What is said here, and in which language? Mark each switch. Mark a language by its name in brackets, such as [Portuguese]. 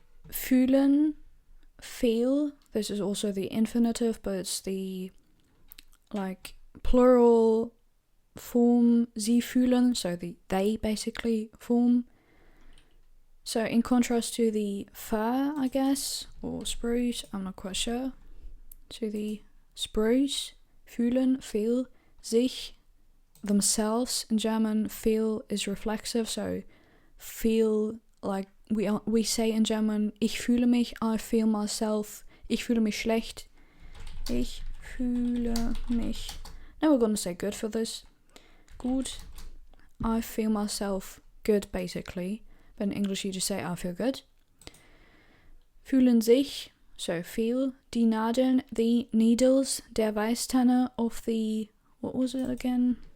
[English] Fühlen, feel, this is also the infinitive, but it's the like plural form, [German] sie fühlen, [English] so the they basically form. So in contrast to the fir, I guess, or spruce, I'm not quite sure, to the spruce, fühlen, feel, sich, themselves. In German, feel is reflexive, so feel, like we say in German, [German] ich fühle mich, [English] I feel myself, [German] ich fühle mich schlecht, ich fühle mich. [English] Now we're gonna say good for this. Good, I feel myself good basically. But in English you just say I feel good. [German] Fühlen sich, [English] so feel, [German] die Nadeln, [English] the needles, [German] der Weißtanne [English] of the, what was it again?